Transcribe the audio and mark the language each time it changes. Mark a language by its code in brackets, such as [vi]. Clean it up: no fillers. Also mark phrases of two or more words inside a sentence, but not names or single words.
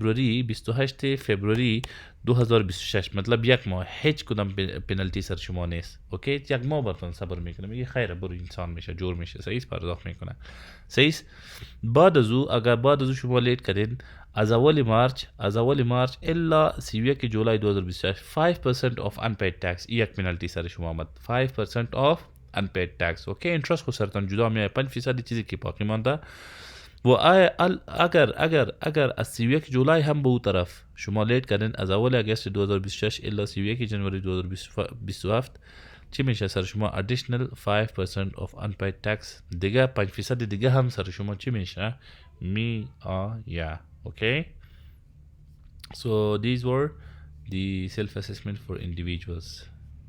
[fa] فبروری 2026 مطلب یک ماه هیچ کدام پنالتی سر شما نیست اوکی یک ماه براتون صبر میکنه میگه خیره برو انسان میشه جور میشه صحیح پرداخت میکنه صحیح بعد از او اگر بعد از او شما لیت کردین از اول مارچ الا 31 جولای 2026 [en] 5% of unpaid tax [fa] یک پنالتی سر شما آمد [en] 5% of unpaid tax [fa] اوکی اینترست خود سرتان جدا میاد 5% چیزی که باقی مانده و اگر از 31 جولای هم به او طرف شما لیت کردین از اول اگست 2026 الا 31 جنوری 2027 چی میشه سر شما [en] additional 5% of unpaid tax [fa] دیگه 5% دیگه هم سر شما چی میشه [en] yeah okay so these were the self assessment for individuals